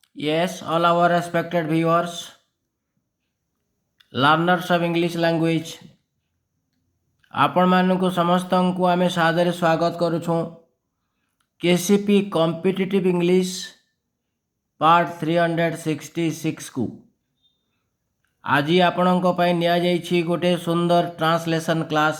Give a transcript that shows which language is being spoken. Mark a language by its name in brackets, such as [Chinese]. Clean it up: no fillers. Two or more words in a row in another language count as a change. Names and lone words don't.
[English] Yes, all our respected viewers, learners of English language, [Odia] ଆପଣମାନଙ୍କୁ ସମସ୍ତଙ୍କୁ ଆମେ ସାଦରେ ସ୍ୱାଗତ କରୁଛୁ କେସିପି କମ୍ପିଟିଟିଭ୍ ଇଂଲିଶ ପାର୍ଟ 366 ଆଜି ଆପଣଙ୍କ ପାଇଁ ନିଆଯାଇଛି ଗୋଟେ ସୁନ୍ଦର [English] translation class.